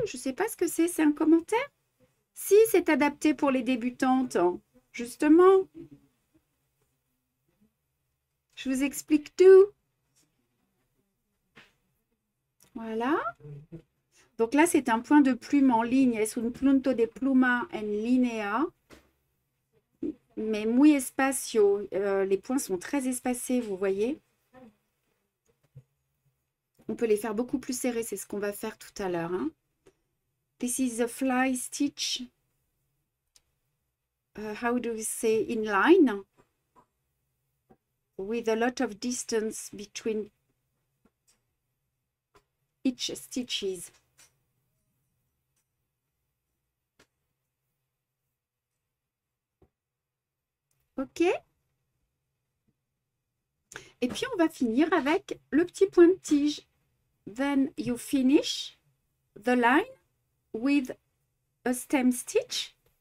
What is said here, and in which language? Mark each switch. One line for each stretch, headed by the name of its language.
French: Je ne sais pas ce que c'est un commentaire? Si, c'est adapté pour les débutantes, justement. Je vous explique tout. Voilà. Donc là, c'est un point de plume en ligne.
Spanish: Es un punto de pluma en línea. Mais muy espacio.
French: Les points sont très espacés, vous voyez. On peut les faire beaucoup plus serrés. C'est ce qu'on va faire tout à l'heure.
English: Hein. This is a fly stitch. How do we say in line? With a lot of distance between each stitches. OK.
French: Et puis, on va finir avec le petit point de tige.
English: Then you finish the line with a stem stitch.